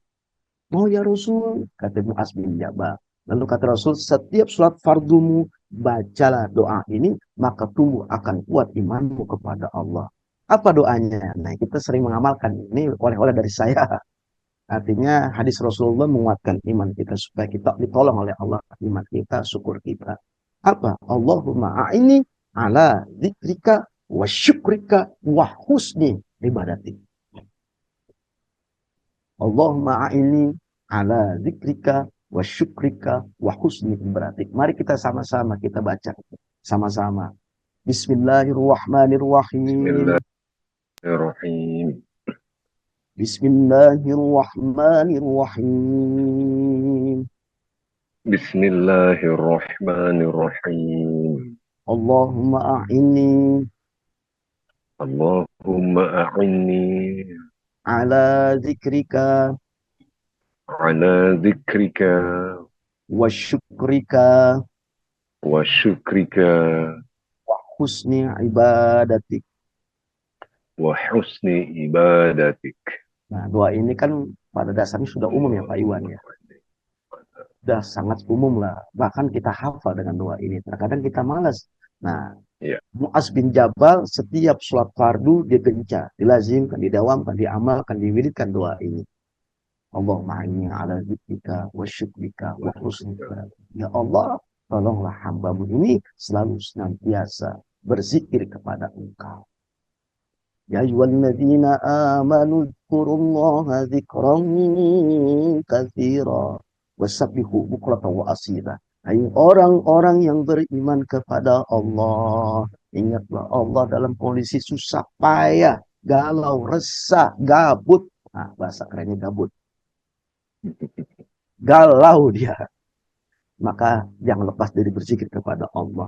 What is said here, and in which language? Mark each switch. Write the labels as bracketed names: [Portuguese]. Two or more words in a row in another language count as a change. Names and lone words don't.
[Indonesian] Oh ya Rasul, kata Mu'az bin Jabal. Lalu kata Rasul, setiap sholat fardumu, bacalah doa ini, maka tumbuh akan kuat imanmu kepada Allah. Apa doanya? Nah, kita sering mengamalkan ini oleh-oleh dari saya. Artinya hadis Rasulullah menguatkan iman kita supaya kita ditolong oleh Allah, iman kita, syukur kita. [Arabic] Apa? اللهم أعني على ذكرك وشكرك وحسن عبادتي. اللهم أعني على ذكرك وشكرك وحسن عبادتي. [Indonesian] Mari kita sama-sama kita baca sama-sama. [Arabic] Bismillahirrahmanirrahim. Bismillahirrahmanirrahim. Bismillahirrahmanirrahim. Bismillahirrahmanirrahim. اللهم أعني اللهم أعني على ذكرك على ذكرك وشكرك وشكرك حسن عبادتك. وحسن عبادتك. [Indonesian] Nah, doa ini kan pada dasarnya sudah umum ya Pak Iwan ya. Sudah sangat umum lah. Bahkan kita hafal dengan doa ini. Terkadang kita malas. Nah, Ya. Mu'az bin Jabal setiap sholat fardu dia gencar, dilazimkan, didawamkan, diamalkan, diwiridkan doa ini. [Arabic] اللهم إني على ذكرك وشكرك وحسن عبادتك. [Indonesian] Ya Allah, tolonglah hambamu ini selalu senantiasa berzikir kepada Engkau. [Arabic] يا أيها الذين آمنوا اذكروا الله ذكرا كثيرا وسبحوه بكرة وأصيلا. [Indonesian] Hai orang-orang yang beriman kepada Allah, ingatlah Allah dalam kondisi susah payah, galau, resah, gabut. Nah, bahasa kerennya gabut. Galau dia. Maka jangan lepas dari berzikir kepada Allah.